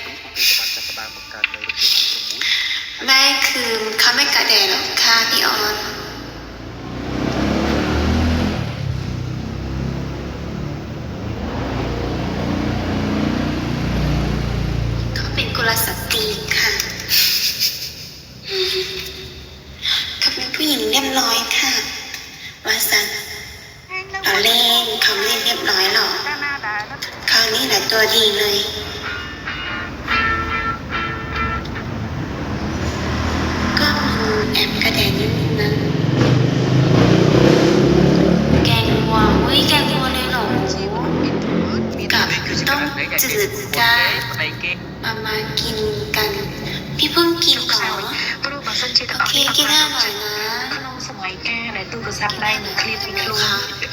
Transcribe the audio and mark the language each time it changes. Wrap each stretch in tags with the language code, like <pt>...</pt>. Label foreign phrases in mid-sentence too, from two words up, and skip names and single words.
<th>ไม่คือเขาไม่กระแดกหรอกค่ะพี่ออนเขาเป็นกุลสตรีค่ะเขาเป็นผู้หญิงเรียบร้อยค่ะวาสันเราเล่นเขาไม่เรียบร้อยหรอก</th> <km>កាលណាដែរ</km> <th>คราวนี้แหละตัวดีเลยก็มีแอบกระแดงนิดนึงนะแกงวัวเฮ้ยแกงวัวเลยเหรอกับต้มจืดจ้ามากินกันพี่เพิ่งกินเหรอ</th> <km>ព្រោះបើសិនជា</km> <th>โอเคกินให้อร่อยนะ</th> <km>ក្នុងសម័យកាលដែលទូរស័ព្ទដៃនឹងឃ្លាតពីខ្លួន</km>